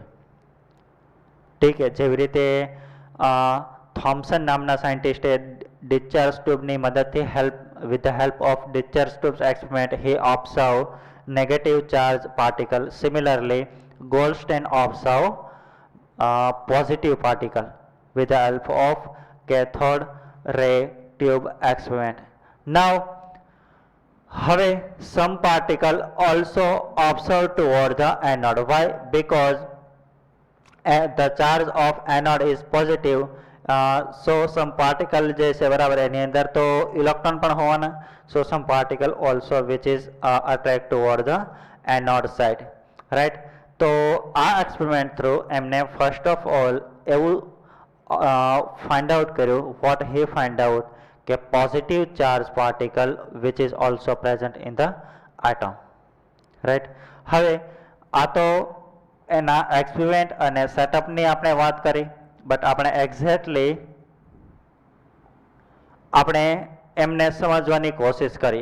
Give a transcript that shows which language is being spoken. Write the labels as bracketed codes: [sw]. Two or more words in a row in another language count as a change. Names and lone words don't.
[gu] ઠીક છે. જેવી રીતે થોમ્સન નામના સાયન્ટિસ્ટે ડિસ્ચાર્જ ટ્યુબની મદદથી [en] with the help of discharge tubes experiment he observe negative charge particle. similarly Goldstein observe positive particle with the help of cathode ray tube experiment. Now હવે some particle also observed toward the anode. Why? Because the charge of anode is positive. So some particle [gu] જે છે બરાબર એની અંદર તો ઇલેક્ટ્રોન પણ હોવાના. [en] So some particle also which is attract toward the anode side. Right? [gu] તો આ [en] experiment through એમને first of all એવું find out કર્યું, what he find out કે positive charge particle which is also present in the atom. રાઈટ. [gu] હવે આ તો એના એક્સપેરિમેન્ટ અને સેટઅપની આપણે વાત કરી, બટ આપણે એક્ઝેક્ટલી આપણે એમને સમજવાની કોશિશ કરી.